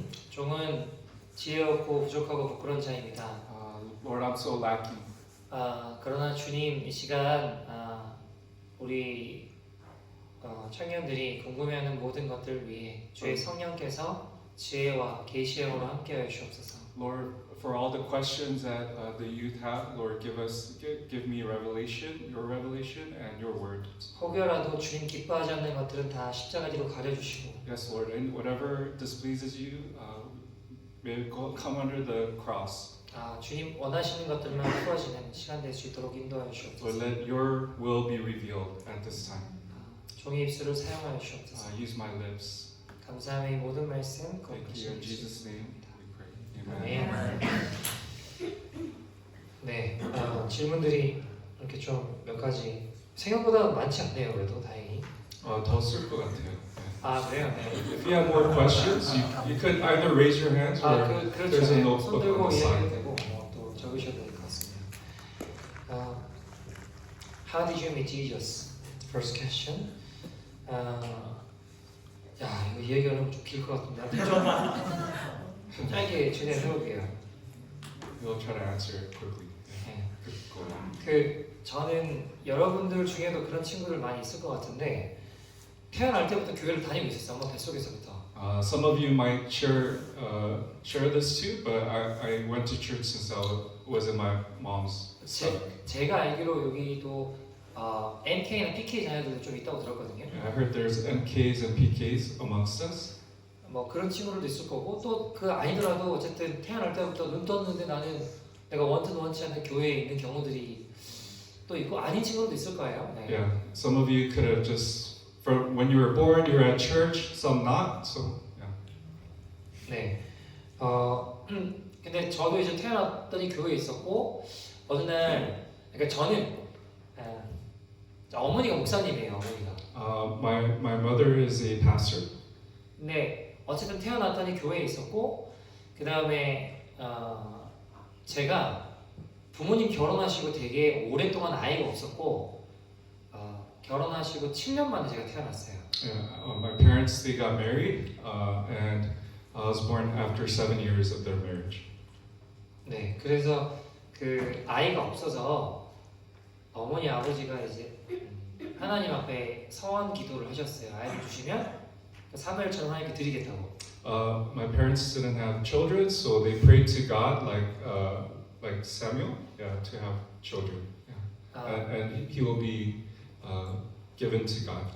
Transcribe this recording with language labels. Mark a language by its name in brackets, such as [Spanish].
[Korean] 종은 지혜 없고 부족하고 부끄러운 자입니다. [English] Lord, I'm so lacking. [Korean] 그러나 주님, 이 시간 우리 청년들이 궁금해하는 모든 것들을 위해 주의 성령께서 지혜와 계시의 영으로 함께하여 주옵소서. [English] Lord, for all the questions that the youth have, Lord, give me revelation, your revelation, and your word. [Korean] 혹여라도 주님 기뻐하지 않는 것들은 다 십자가지로 가려주시고, [English] Yes, Lord, and whatever displeases you, may it come under the cross. [Korean] 주님 원하시는 것들만 풀어지는 시간 될 수 있도록 인도하여 [English] Lord, [Korean] 주옵소서. [English] let your will be revealed at this time. [Korean] 종의 입술을 사용하여 주옵소서. [English] Use my lips. [Korean] 감사함의 이 모든 말씀 [English] Thank you. In Jesus' name we pray. [Korean] 아멘. [English] Amen. [Korean] 네, 질문들이 이렇게 좀 몇 가지 생각보다 많지 않네요. 그래도 다행히. 더 쓸 것 같아요. 그래요. 네. [English] If you have more questions, you could either raise your hands or [Korean] 그렇죠. [English] there's a [Korean] 네. 손 [English] notebook [Korean] 들고 [English] on the [Korean] 이야기도 [English] side. [Korean] 되고 또 적으셔도 될 것 같습니다. [English] How did you meet Jesus? First question. [Korean] 야, 이거 이야기하면 좀 길 것 같은데 좀 짧게 진행해볼게요. [English] We'll try to answer it quickly. [Korean] 네. [English] Go on. [Korean] 저는 여러분들 중에도 그런 친구들 많이 있을 것 같은데 태어날 때부터 교회를 다니고 있었어요. 엄마 뱃속에서부터. [English] Some of you might share this too, but I went to church since I was in my mom's stomach. [Korean] 제가 알기로 여기도 MK나 PK 자녀들도 좀 있다고 들었거든요. [English] I heard there's MKs and PKs amongst us. [Korean] 뭐 그런 친구들도 있을 거고 또 그 아니더라도 어쨌든 태어날 때부터 눈 떴는데 나는 내가 원치 않는 교회에 있는 경우들이 또 있고 아닌 친구들도 있을 거예요. 네. [English] Yeah, some of you could have just from when you were born, you were at church, some not. So yeah. [Korean] 네. 근데 저도 이제 태어났더니 교회에 있었고 어느 날 그러니까 저는 어머니가 목사님이에요. 어머니가. [English] My mother is a pastor. [Korean] 근데 어쨌든 태어났더니 교회에 있었고 그 다음에 제가 부모님 결혼하시고 되게 오랫동안 아이가 없었고 결혼하시고 7년 만에 제가 태어났어요. [English] Yeah, my parents they got married, and I was born after 7 years of their marriage. [Korean] 네, 그래서 그 아이가 없어서 어머니 아버지가 이제 하나님 앞에 서원 기도를 하셨어요. 아이를 주시면 사무엘처럼 하나님께 드리겠다고. [English] My parents didn't have children, so they prayed to God like Samuel, yeah, to have children. Yeah. And he will be given to God.